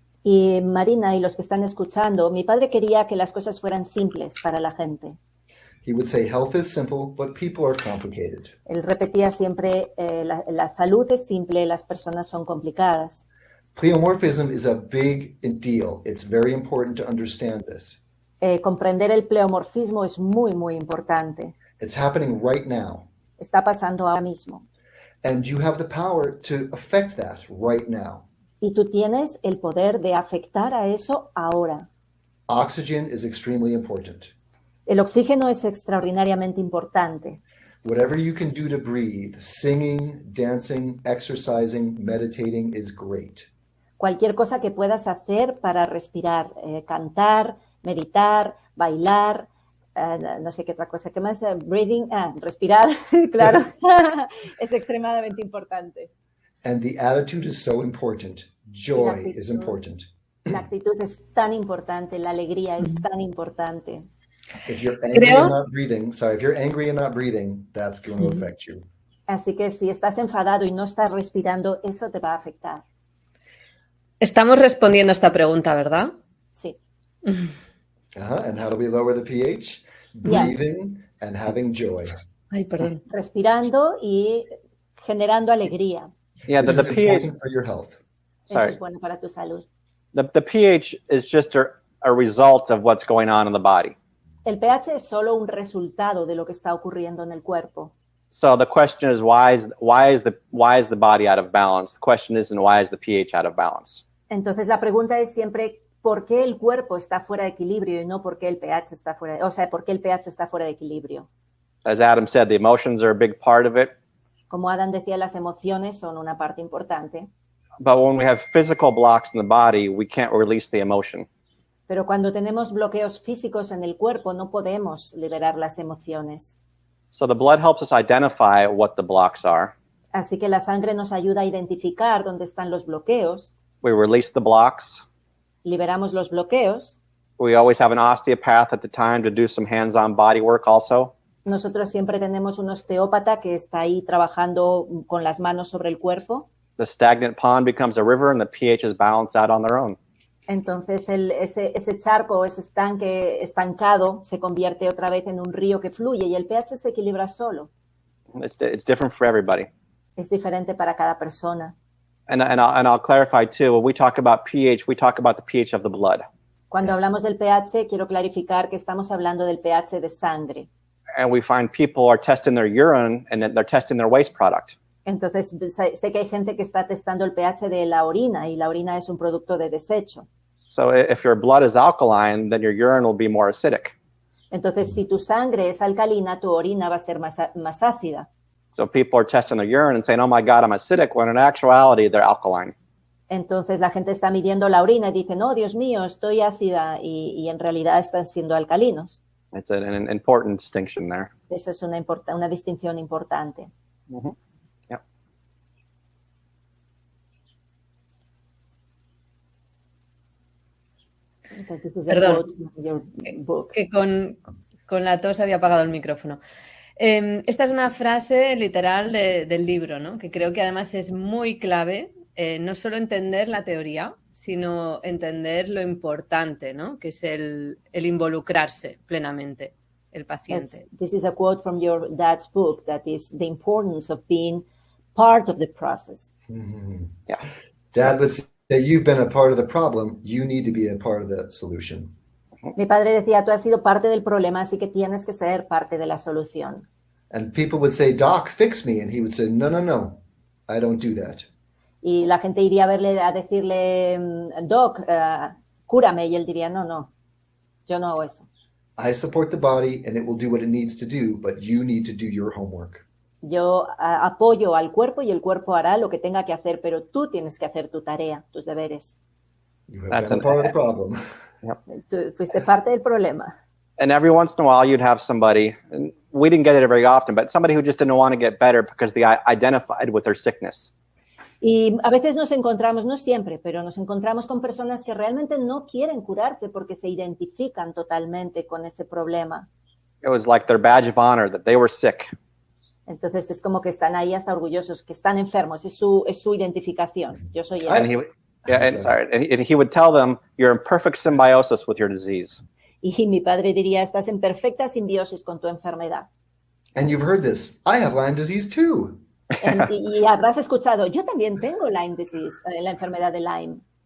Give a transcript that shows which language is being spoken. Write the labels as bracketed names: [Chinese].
[Spanish] Y Marina y los que están escuchando, mi padre quería que las cosas fueran simples para la gente. [English] He would say health is simple, but people are complicated. [Spanish] Él repetía siempre, la salud es simple, las personas son complicadas. [English] Pleomorphism is a big deal. It's very important to understand this. [Spanish] Comprender el pleomorfismo es muy, muy importante. [English] It's happening right now. [Spanish] Está pasando ahora mismo. [English] And you have the power to affect that right now. [Spanish] Y tú tienes el poder de afectar a eso ahora. [English] Oxygen is extremely important. [Spanish] El oxígeno es extraordinariamente importante. [English] Whatever you can do to breathe, singing, dancing, exercising, meditating is great. [Spanish] Cualquier cosa que puedas hacer para respirar, cantar, meditar, bailar, no sé qué otra cosa, ¿qué más? Breathing, respirar, claro, es extremadamente importante. [English] And the attitude is so important. Joy is important. [Spanish] La actitud es tan importante, la alegría es tan importante. [English] If you're angry and not breathing, if you're angry and not breathing, that's going to affect you. [Spanish] Así que si estás enfadado y no estás respirando, eso te va a afectar. Estamos respondiendo a esta pregunta, ¿verdad? Sí. [English] And how do we lower the pH? Breathing and having joy. [Spanish] Ay, perdón. Respirando y generando alegría. [English] Yeah, This the is pH. important for your health. [Spanish] Eso es bueno para tu salud. [English] The pH is just a result of what's going on in the body. [Spanish] El pH es solo un resultado de lo que está ocurriendo en el cuerpo. [English] So the question is, why is the body out of balance? The question isn't why is the pH out of balance. [Spanish] Entonces la pregunta es siempre ¿por qué el cuerpo está fuera de equilibrio y no por qué el pH está fuera por qué el pH está fuera de equilibrio? [English] As Adam said, the emotions are a big part of it. [Spanish] Como Adam decía, las emociones son una parte importante. [English] But when we have physical blocks in the body, we can't release the emotion. [Spanish] Pero cuando tenemos bloqueos físicos en el cuerpo, no podemos liberar las emociones. [English] So the blood helps us identify what the blocks are. [Spanish] Así que la sangre nos ayuda a identificar dónde están los bloqueos. [English] We release the blocks. [Spanish] Liberamos los bloqueos. [English] We always have an osteopath at the time to do some hands-on body work also. [Spanish] Nosotros siempre tenemos un osteópata que está ahí trabajando con las manos sobre el cuerpo. [English] The stagnant pond becomes a river and the pH is balanced out on their own. [Spanish] Entonces ese charco, ese estanque estancado se convierte otra vez en un río que fluye y el pH se equilibra solo. [English] It's different for everybody. [Spanish] Es diferente para cada persona. [English] And I'll clarify too, when we talk about pH, we talk about the pH of the blood. [Spanish] Cuando hablamos del pH, quiero clarificar que estamos hablando del pH de sangre. [English] And we find people are testing their urine and then they're testing their waste product. [Spanish] Entonces, sé que hay gente que está testando el pH de la orina y la orina es un producto de desecho. [English] So if your blood is alkaline, then your urine will be more acidic. [Spanish] Entonces, si tu sangre es alcalina, tu orina va a ser más ácida. [English] So people are testing their urine and saying, oh my God, I'm acidic, when in actuality, they're alkaline. [Spanish] Entonces, la gente está midiendo la orina y dice, no, Dios mío, estoy ácida, y en realidad están siendo alcalinos. [English] It's an important distinction there. [Spanish] Eso es una distinción importante. Mm-hmm. Yeah. Perdón, que con la tos había apagado el micrófono. Esta es una frase literal del libro, ¿no? Que creo que además es muy clave, no solo entender la teoría, sino entender lo importante, ¿no? Que es el involucrarse plenamente el paciente. [English] This is a quote from your dad's book, that is the importance of being part of the process. Mm-hmm. Yeah. Dad would say, you've been a part of the problem, you need to be a part of the solution. [Spanish] Mi padre decía, tú has sido parte del problema, así que tienes que ser parte de la solución. [English] And people would say, Doc, fix me. And he would say, no, I don't do that. [Spanish] Y la gente iría a decirle, Doc, cúrame. Y él diría, no, yo no hago eso. [English] I support the body and it will do what it needs to do, but you need to do your homework. [Spanish] Yo apoyo al cuerpo y el cuerpo hará lo que tenga que hacer, pero tú tienes que hacer tu tarea, tus deberes. [English] You have been a part of the problem. Yep. [Spanish] Tú fuiste parte del problema. [English] And every once in a while, you'd have somebody, and we didn't get it very often, but somebody who just didn't want to get better because they identified with their sickness. [Spanish] Y a veces nos encontramos, no siempre, pero nos encontramos con personas que realmente no quieren curarse porque se identifican totalmente con ese problema. [English] It was like their badge of honor that they were sick. [Spanish] Entonces es como que están ahí hasta orgullosos, que están enfermos, es su identificación. Yo soy [English] And he would tell them, you're in perfect symbiosis with your disease. [Spanish] Y mi padre diría, estás en perfecta simbiosis con tu enfermedad. [English] And you've heard this. I have Lyme disease too. [Spanish] Y habrás escuchado, yo también tengo Lyme disease, la enfermedad de Lyme.